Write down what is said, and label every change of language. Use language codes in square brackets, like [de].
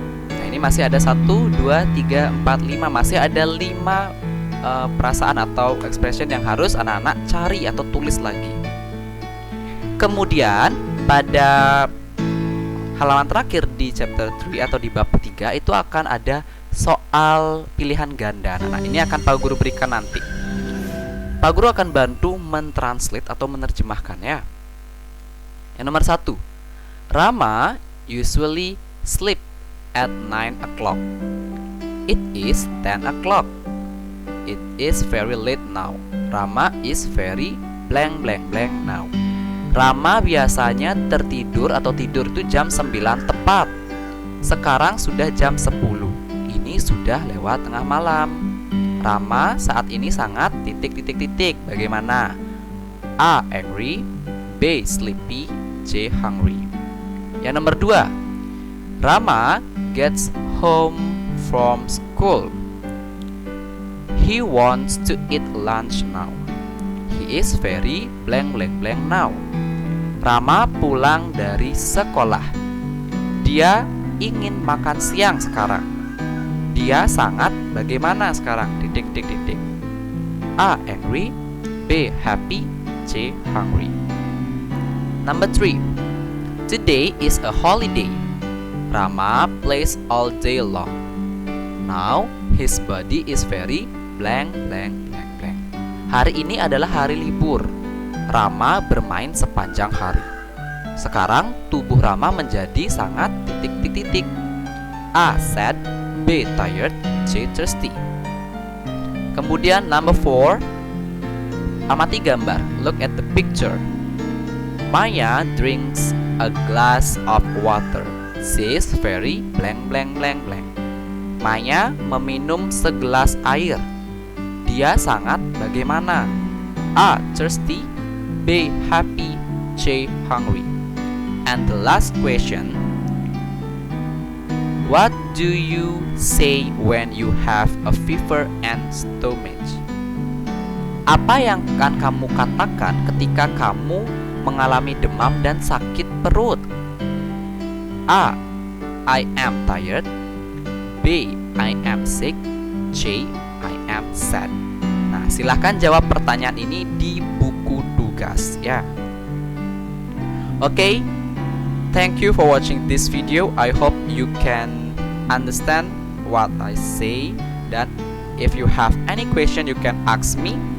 [id] Nah, ini masih ada 1, 2, 3, 4, 5. Masih ada 5 perasaan atau expression yang harus anak-anak cari atau tulis lagi. Kemudian pada halaman terakhir di chapter 3 atau di bab 3 itu akan ada soal pilihan ganda. Nah, ini akan Pak Guru berikan nanti. Pak Guru akan bantu mentranslate atau menerjemahkan ya. Yang nomor 1, [en] Rama usually sleep at 9 o'clock. It is 10 o'clock. It is very late now. Rama is very blank blank blank now. [id] Rama biasanya tertidur atau tidur itu jam 9 tepat. Sekarang sudah jam 10. Ini sudah lewat tengah malam. Rama saat ini sangat titik. Bagaimana? [en] A. Angry. B. Sleepy. C. Hungry. [id] Yang nomor 2, [en] Rama gets home from school. He wants to eat lunch now. He is very blank blank blank now. [id] Rama pulang dari sekolah. Dia ingin makan siang sekarang. Dia sangat bagaimana sekarang? Titik. [en] A. Angry. B. Happy. C. Hungry. Number 3, today is a holiday. Rama plays all day long. Now his body is very blank blank blank blank. [id] Hari ini adalah hari libur. Rama bermain sepanjang hari. Sekarang tubuh Rama menjadi sangat titik. [en] A. Sad. B. Tired. C. Thirsty. [id] Kemudian [en] number 4, [id] amati gambar. [en] Look at the picture. Maya drinks a glass of water. She is very blank blank blank blank. [id] Maya meminum segelas air. Dia sangat bagaimana? [en] A. Thirsty. B. Happy. C. Hungry. And the last question, what do you say when you have a fever and stomach? [id] Apa yang akan kamu katakan ketika kamu mengalami demam dan sakit perut? [en] A. I am tired. B. I am sick. C. I am sad. [id] Nah, silahkan jawab pertanyaan ini di buku tugas ya. [en] Okay, thank you for watching this video. I hope you can understand what I say. [id] Dan [en] if you have any question, you can ask me.